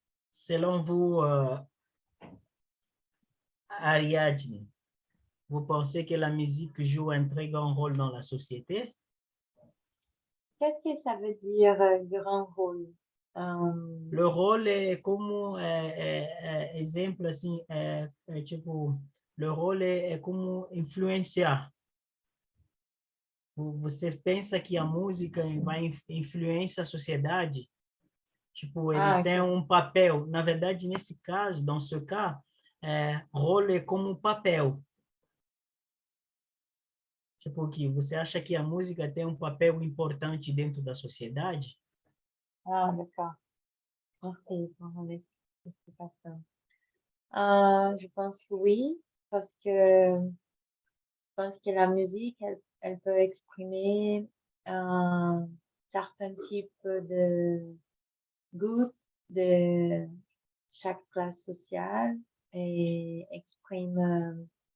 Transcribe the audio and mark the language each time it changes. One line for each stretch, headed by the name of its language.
French: Selon vous, Ariadne, vous pensez que la musique joue un très grand rôle dans la société? Qu'est-ce que ça veut dire grand rôle? Le rôle est comme exemple
Portuguese: assim, tipo,
French: le rôle
Portuguese: é como influenciar. Você pensa que a música vai influenciar a sociedade? Tipo, eles Ah, têm ok. um papel. Na verdade, nesse caso,
French: dans ce cas,
Portuguese: rôle é como papel. Tipo, que você acha que a música tem um papel importante dentro da sociedade?
French: Ah, d'accord. Merci pour l'explication. Je pense que oui, parce que je pense que la musique, elle peut exprimer un certain type de goût de chaque classe sociale et exprime